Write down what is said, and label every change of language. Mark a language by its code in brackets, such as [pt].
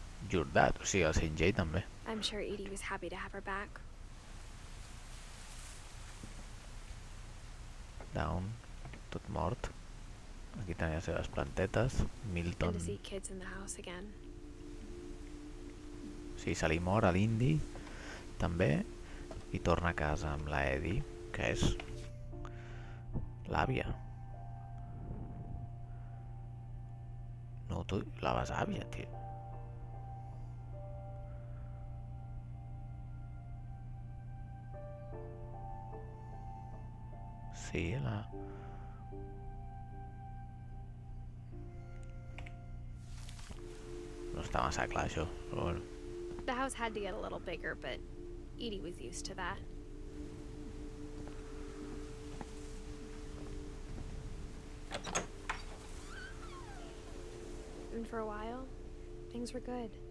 [en] Your dad, [ca] o sigui, el Sanjay també. [en] I'm sure Edie was happy to have her back. [ca] Down, tot mort. Aquí tenia les seves plantetes. Milton. [en] And to see kids in the house again. [ca] Sí, se li mor a l'Indy, també, i torna a casa amb la Eddie, que és l'àvia. No, tu, la besàvia, tio. Sí, la... No està massa clar, això, però bueno. [en] The house had to get a little bigger, but Edie was used to that. And for a while, things were good.